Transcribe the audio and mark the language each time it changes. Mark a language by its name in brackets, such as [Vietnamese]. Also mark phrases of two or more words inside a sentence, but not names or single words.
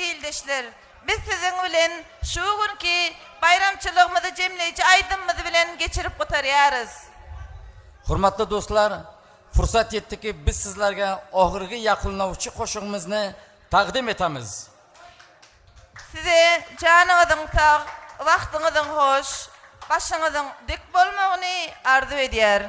[Turkmen] gençler, biz sizin bilen şu günkü bayramçılığımızı jemleýiji aýdymyzy bilen geçirip gotarýarys. Hurmatly dostlar, [Uzbek] fursat yetdiki biz sizlarga oxirgi yaqinlovchi qo'shig'imizni taqdim etamiz. [Turkmen] Size janyňyzyň sag, wagtyňyzyň hoş, başyňyzyň dik bolmagyny arzu edýärin.